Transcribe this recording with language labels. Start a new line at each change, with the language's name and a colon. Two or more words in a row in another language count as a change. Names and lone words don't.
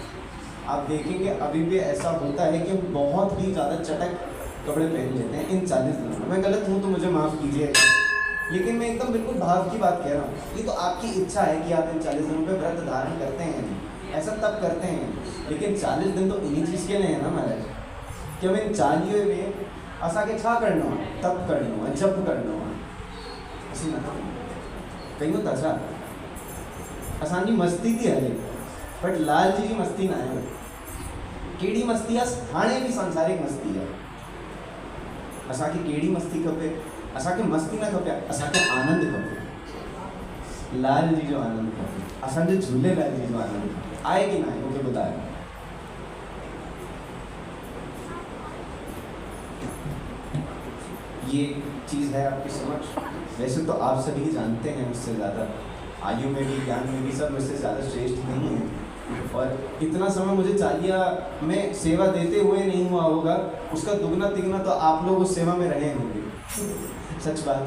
Hindi: आप देखेंगे अभी भी ऐसा होता है कि हम बहुत ही ज़्यादा चटक कपड़े पहन लेते हैं इन 40 दिनों में। मैं गलत हूँ तो मुझे माफ़ कीजिएगा, लेकिन मैं एकदम बिल्कुल भाव की बात कह रहा हूँ। ये तो आपकी इच्छा है कि आप इन 40 दिनों पे व्रत धारण करते हैं, ऐसा तब करते हैं, लेकिन 40 दिन तो इन्हीं चीज़ के लिए है ना महाराज कि हम इन 40 में
Sindhi: असांखे छा करणो आहे, तप करणो आहे, जप करणो आहे। कहीं वो तसा असांजी मस्ती थी हले, बट
Hindi: लाल जी की मस्ती ना है।
Sindhi: केड़ी मस्ती आहे हाणे भी सांसारिक मस्ती है। असांखे केड़ी मस्ती खपे, असांखे मस्ती न खपे, असांखे आनंद खपे। लाल जी जो आनंद खपे, असांजे झूलेलाल जी जो आनंद खपे, आहे कि ना आहे मूंखे ॿुधायो।
Hindi: ये चीज़ है आपके समक्ष। वैसे तो आप सभी जानते हैं मुझसे ज़्यादा, आयु में भी ज्ञान में भी सब मुझसे ज़्यादा श्रेष्ठ नहीं है, और इतना समय मुझे चालिया में सेवा देते हुए नहीं हुआ होगा, उसका दुगना तिगना तो आप लोग उस सेवा में रहे होंगे, सच बात।